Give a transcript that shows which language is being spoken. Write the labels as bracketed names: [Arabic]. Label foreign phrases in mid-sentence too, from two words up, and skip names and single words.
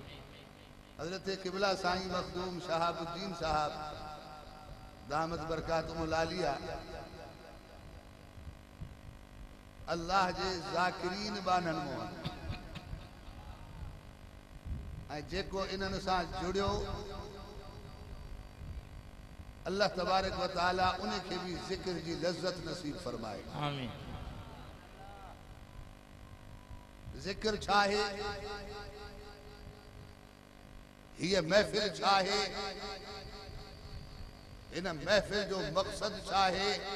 [Sindhi] हज़रत क़िबला साईं मखदूम शहाबुद्दीन साहब [Arabic] دامت بركاته العالية [Sindhi] अल्लाह जे ज़ाकिरीन बानन मोहन ऐं जेको इन्हनि सां जुड़ियो [Arabic] الله تبارك وتعالى [Sindhi] उनखे भी ज़िक्र जी लज़्ज़त नसीब फरमाए। आमीन। ज़िक्र छा है, हीअ महफ़िल छा है, इन महफ़िल जो मक़सद छा है।